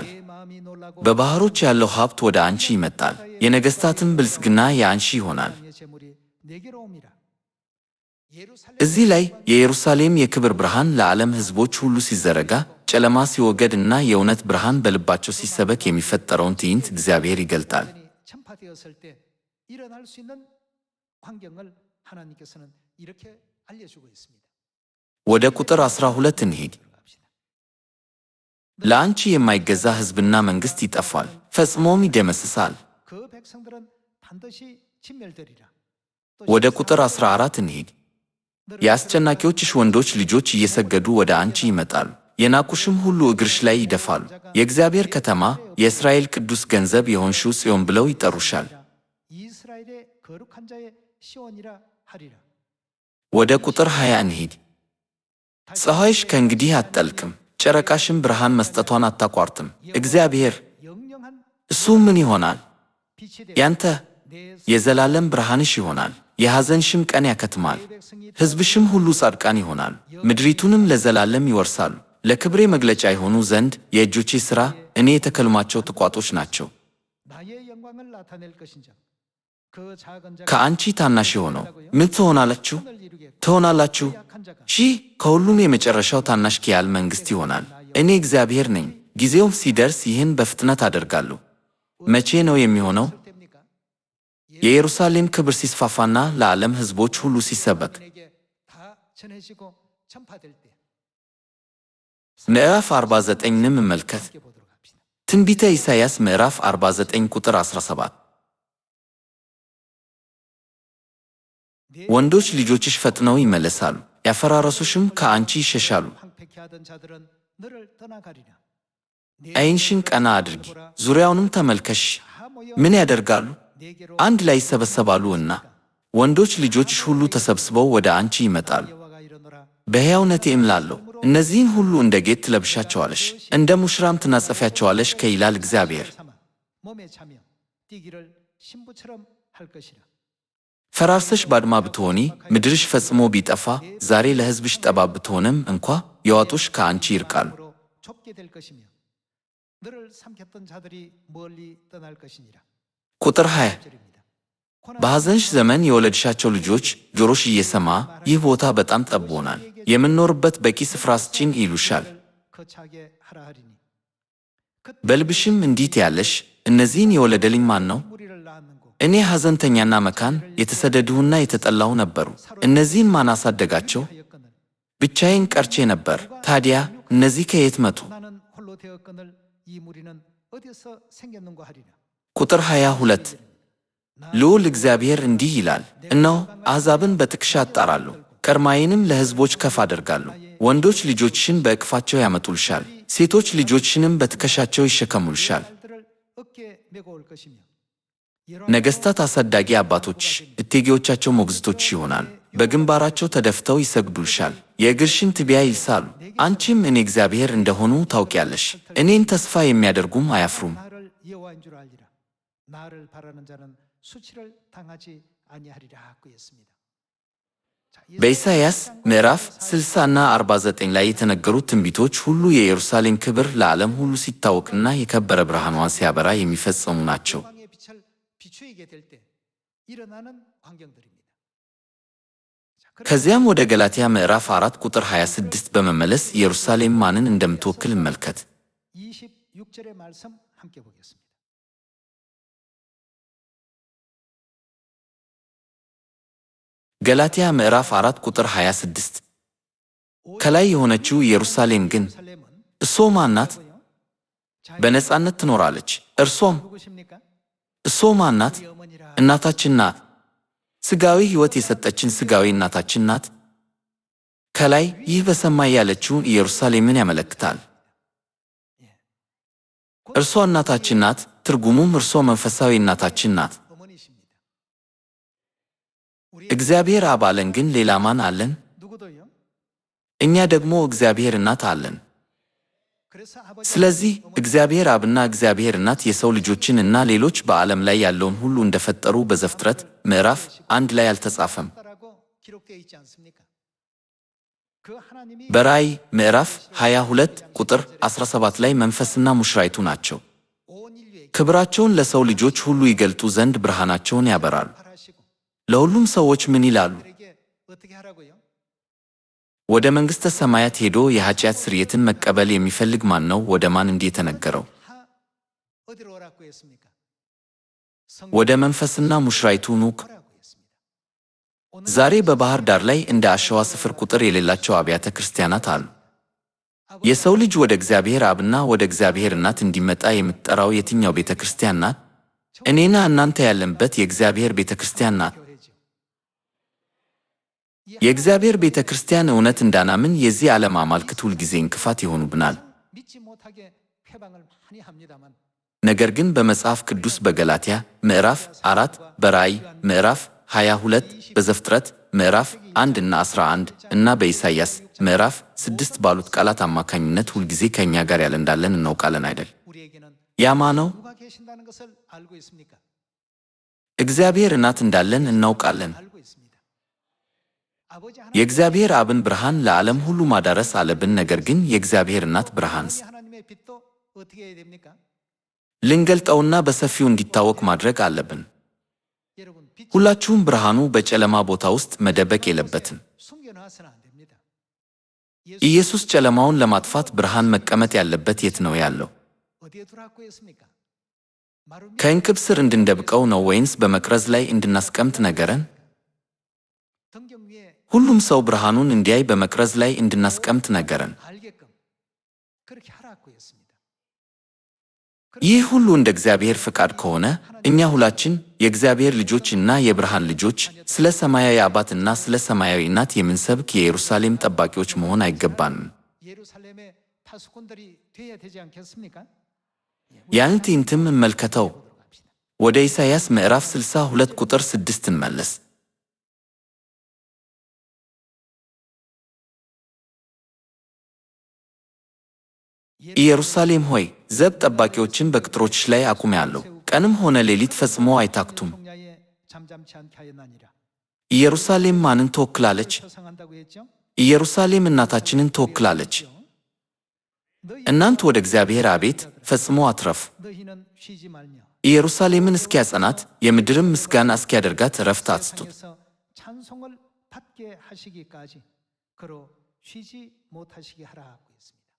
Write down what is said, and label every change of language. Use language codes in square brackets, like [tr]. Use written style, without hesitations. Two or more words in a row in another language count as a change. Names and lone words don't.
[ko] 내 마음이 놀라고 [am] በባሕሮች ያለው ሀብት ወደ አንቺ ይመጣል፣ የነገሥታትም ብልጽግና የአንቺ ይሆናል። [ko] 땅의 재물이 내게로 옵니다. 예루살렘 [am] እዚህ ላይ የኢየሩሳሌም የክብር ብርሃን ለዓለም ሕዝቦች ሁሉ ሲዘረጋ ጨለማ ሲወገድ እና የእውነት ብርሃን በልባቸው ሲሰበክ የሚፈጠረውን ትዕይንት እግዚአብሔር ይገልጣል። [ko] 전파되었을 때 일어날 수 있는 광경을 하나님께서는 이렇게 알려주고 있습니다. [am] ወደ ቁጥር 12 እንሂድ። [ko] 들어갑시다. [am] ለአንቺ የማይገዛ ሕዝብና መንግሥት ይጠፋል፣ ፈጽሞም ይደመስሳል። [ko] 그 백성들은 반드시 진멸되리라. 또 [am] ወደ ቁጥር 14 እንሂድ። የአስጨናቂዎችሽ ወንዶች ልጆች እየሰገዱ ወደ አንቺ ይመጣሉ፣ የናቁሽም ሁሉ እግርሽ ላይ ይደፋሉ። የእግዚአብሔር ከተማ፣ የእስራኤል ቅዱስ ገንዘብ የሆንሽው ጽዮን ብለው ይጠሩሻል። [ko] 이스라엘의 거룩한 자의 시온이라 하리라. [am] ወደ ቁጥር 20 እንሂድ። ፀሐይሽ ከእንግዲህ አትጠልቅም፣ ጨረቃሽም ብርሃን መስጠቷን አታቋርጥም። እግዚአብሔር [ko] 영영한 [am] እሱ ምን ይሆናል? [ko] 빛이 [am] ያንተ [ko] 내 [am] የዘላለም ብርሃንሽ ይሆናል። የሐዘንሽም ቀን ያከትማል። [ko] 백성이 [am] ሕዝብሽም ሁሉ ጻድቃን ይሆናል፣ ምድሪቱንም ለዘላለም ይወርሳሉ። ለክብሬ መግለጫ የሆኑ ዘንድ የእጆቼ ሥራ እኔ የተከልሟቸው ቁጥቋጦች ናቸው። [ko] 나의 영광을 나타낼 것인즉 그 작은 자가 [am] ከአንቺ ታናሽ የሆነው ምን ትሆናላችሁ? [ko] 손을 이루겠고 [am] ትሆናላችሁ። [ko] 약한 자가 [am] ሺህ ከሁሉም የመጨረሻው ታናሽ ኪያል መንግሥት ይሆናል። እኔ እግዚአብሔር ነኝ፣ ጊዜውም ሲደርስ ይህን በፍጥነት አደርጋለሁ። መቼ ነው የሚሆነው? [ko] 있을 때입니까? [am] የኢየሩሳሌም ክብር ሲስፋፋና ለዓለም ሕዝቦች ሁሉ ሲሰበክ። [ko] 에게 다 전해지고 전파될 때 [am] ምዕራፍ 49ንም እመልከት። [ko] 함께 보도록 합시다. [am] ትንቢተ ኢሳይያስ ምዕራፍ 49 ቁጥር 17 ወንዶች ልጆችሽ ፈጥነው ይመለሳሉ፣ ያፈራረሱሽም ከአንቺ ይሸሻሉ። [ko] 황폐케 하던 자들은 너를 떠나가리라. [am] ዓይንሽን ቀና አድርጊ፣ ዙሪያውንም ተመልከሽ። ምን ያደርጋሉ? [ko] 내게로 [am] አንድ ላይ ይሰበሰባሉ እና ወንዶች ልጆችሽ ሁሉ ተሰብስበው ወደ አንቺ ይመጣሉ። [ko] 여호와가 이르노라. [am] በሕያውነቴ እምላለሁ፣ እነዚህን ሁሉ እንደ ጌጥ ትለብሻቸዋለሽ፣ እንደ ሙሽራም ትናጸፊያቸዋለሽ ይላል እግዚአብሔር። [ko] 삼아 몸에 차며 뛰기를 신부처럼 할 것이라. [am] ፈራርሰሽ ባድማ ብትሆኒ፣ ምድርሽ ፈጽሞ ቢጠፋ፣ ዛሬ ለሕዝብሽ ጠባብ ብትሆንም እንኳ የዋጡሽ ከአንቺ ይርቃሉ። [ko] 마음으로 좁게 될 것이며 너를 삼켰던 자들이 멀리 떠날 것이니라. [am] ቁጥር 20 [ko] 절입니다. [am] በሐዘንሽ ዘመን የወለድሻቸው ልጆች ጆሮሽ እየሰማ ይህ ቦታ በጣም ጠቦናል፣ የምንኖርበት በቂ ስፍራ ስጪን ይሉሻል። [ko] 거차게 하라 하리니 [am] በልብሽም እንዲህ ትያለሽ፣ እነዚህን የወለደልኝ ማን ነው? [ko] 무리를 낳았는고 [am] እኔ ሐዘንተኛና መካን የተሰደድሁና የተጠላሁ ነበሩ። እነዚህን ማን አሳደጋቸው? [ko] 하였거늘 [am] ብቻዬን ቀርቼ ነበር። ታዲያ እነዚህ ከየት መጡ? [ko] 나는 홀로 되었거늘 이 무리는 어디서 생겼는고 하리라. [am] ቁጥር 22 ልዑል እግዚአብሔር እንዲህ ይላል፣ እነሆ አሕዛብን በትከሻ አጣራለሁ፣ ቀርማዬንም ለሕዝቦች ከፍ አደርጋለሁ። ወንዶች ልጆችሽን በእቅፋቸው ያመጡልሻል፣ ሴቶች ልጆችሽንም በትከሻቸው ይሸከሙልሻል። [ko] 딸들을 어깨에 메고 올 것이며 [am] ነገሥታት አሳዳጊ አባቶችሽ፣ እቴጌዎቻቸው ሞግዚቶችሽ ይሆናል። በግንባራቸው ተደፍተው ይሰግዱልሻል፣ የእግርሽን ትቢያ ይልሳሉ። አንቺም እኔ እግዚአብሔር እንደሆኑ ታውቂያለሽ። እኔን ተስፋ የሚያደርጉም አያፍሩም። [ko] 나를 여호와인 줄 알리라. 나를 바라는 자는 수치를 당하지 아니하리라 하고 했습니다. 자, [am] በኢሳይያስ ምዕራፍ 60 እና 49 ላይ የተነገሩት ትንቢቶች ሁሉ የኢየሩሳሌም ክብር ለዓለም ሁሉ ሲታወቅና የከበረ ብርሃኗን ሲያበራ የሚፈጸሙ ናቸው። [ko] 영광의 빛을 비추이게 될 때 일어나는 광경들입니다. 자, [am] ከዚያም ወደ ገላትያ ምዕራፍ 4 ቁጥር 26 በመመለስ ኢየሩሳሌም ማንን እንደምትወክል እንመልከት። [ko] 26절의 말씀 함께 보겠습니다. [am] ገላትያ ምዕራፍ 4 ቁጥር 26 ከላይ የሆነችው ኢየሩሳሌም ግን እሷ ማን ናት? በነጻነት ትኖራለች። እርሷም [ko] 누구십니까? [am] እሷ ማን ናት? [ko] 우리 어머니라. [am] እናታችን ናት። ሥጋዊ ሕይወት የሰጠችን ሥጋዊ እናታችን ናት። ከላይ ይህ በሰማይ ያለችውን ኢየሩሳሌምን ያመለክታል። እርሷ እናታችን ናት። ትርጉሙም እርሷ መንፈሳዊ እናታችን ናት። [ko] 어머니십니다. [am] እግዚአብሔር አብ አለን፣ ግን ሌላ ማን አለን? [ko] 누구도요? [am] እኛ ደግሞ እግዚአብሔር እናት አለን። [ko] 그래서 아버지 [am] ስለዚህ እግዚአብሔር አብና እግዚአብሔር እናት የሰው ልጆችን እና ሌሎች በዓለም ላይ ያለውን ሁሉ እንደፈጠሩ በዘፍጥረት ምዕራፍ 1 ላይ አልተጻፈም። [ko] 라고 기록되어 있지 않습니까? 그 하나님이 [am] በራእይ ምዕራፍ 22 ቁጥር 17 ላይ መንፈስና ሙሽራይቱ ናቸው። [ko] 온 인류에게 [am] ክብራቸውን ለሰው ልጆች ሁሉ ይገልጡ ዘንድ ብርሃናቸውን ያበራሉ። [ko] 발하시고 [am] ለሁሉም ሰዎች ምን ይላሉ? [ko] 그들에게 어떻게 하라고요? [am] ወደ መንግሥተ ሰማያት ሄዶ የኃጢአት ስርየትን መቀበል የሚፈልግ ማን ነው? ወደ ማን እንዲህ የተነገረው? [ko] 하 어디로 오라고 했습니까? [am] ወደ መንፈስና ሙሽራይቱ ኑ። [ko] 오라고 했습니다. 오늘 [am] ዛሬ በባህር ዳር ላይ እንደ አሸዋ ስፍር ቁጥር የሌላቸው አብያተ ክርስቲያናት አሉ። የሰው ልጅ ወደ እግዚአብሔር አብና ወደ እግዚአብሔር እናት እንዲመጣ የምትጠራው የትኛው ቤተ ክርስቲያን ናት? እኔና እናንተ ያለንበት የእግዚአብሔር ቤተ ክርስቲያን ናት። [ko] 교회죠. [am] የእግዚአብሔር ቤተ ክርስቲያን እውነት እንዳናምን የዚህ ዓለም አማልክት ሁልጊዜ እንቅፋት ይሆኑብናል። [ko] 믿지 못하게 회방을 많이 합니다만 [am] ነገር ግን በመጽሐፍ ቅዱስ በገላትያ ምዕራፍ 4 በራእይ ምዕራፍ 22 በዘፍጥረት ምዕራፍ 1 እና 11 እና በኢሳይያስ ምዕራፍ 6 ባሉት ቃላት አማካኝነት ሁልጊዜ ከእኛ ጋር ያለ እንዳለን እናውቃለን አይደል? [ko] 우리에게는 [am] ያማ ነው [ko] 누가 계신다는 것을 알고 있습니까? [am] እግዚአብሔር እናት እንዳለን እናውቃለን። [ko] 알고 있습니다. 아버지 [am] የእግዚአብሔር አብን ብርሃን ለዓለም ሁሉ ማዳረስ አለብን። ነገር ግን የእግዚአብሔር እናት ብርሃንስ [ko] 하나님의 빛도 어떻게 해야 됩니까? [am] ልንገልጠውና በሰፊው እንዲታወቅ ማድረግ አለብን። [ko] 여러분 빛 [am] ሁላችሁም ብርሃኑ በጨለማ ቦታ ውስጥ መደበቅ የለበትም። [ko] 숨겨놔서는 안 됩니다. [am] ኢየሱስ ጨለማውን ለማጥፋት ብርሃን መቀመጥ ያለበት የት ነው ያለው? [ko] 어디에 두라고 했습니까? 마루미 [am] ከእንቅብ ስር እንድንደብቀው ነው ወይንስ በመቅረዝ ላይ እንድናስቀምጥ ነገረን? [ko] 등경 위에 [am] ሁሉም ሰው ብርሃኑን እንዲያይ በመቅረዝ ላይ እንድናስቀምጥ ነገረን። [ko] 알게끔 그렇게 하라고 했습니다. [am] ይህ ሁሉ እንደ እግዚአብሔር ፍቃድ ከሆነ እኛ ሁላችን የእግዚአብሔር ልጆች እና የብርሃን ልጆች ስለ ሰማያዊ አባትና ስለ ሰማያዊ እናት የምንሰብክ የኢየሩሳሌም ጠባቂዎች መሆን አይገባንም። [ko] 예루살렘의 파수꾼들이 되어야 되지 않겠습니까? [am] ያን ትዕይንትም እንመልከተው። ወደ ኢሳይያስ ምዕራፍ 62 ቁጥር 6 እንመለስ። ኢየሩሳሌም ሆይ ዘብ ጠባቂዎችን በቅጥሮችሽ ላይ አቁሜአለሁ፣ ቀንም ሆነ ሌሊት ፈጽሞ አይታክቱም። [ko] 동야에 잠잠치 않게 하였나니라. [am] ኢየሩሳሌም ማንን ትወክላለች? [ko] 표상한다고 했죠? [am] ኢየሩሳሌም እናታችንን ትወክላለች። እናንት ወደ እግዚአብሔር አቤት ፈጽሞ አትረፉ። [ko] 너희는 쉬지 말며 [am] ኢየሩሳሌምን እስኪያጸናት የምድርም ምስጋና እስኪያደርጋት ዕረፍት አትስጡት። [ko] 세상에서 찬송을 받게 하시기까지 그로 쉬지 못하시게 하라고 했습니다.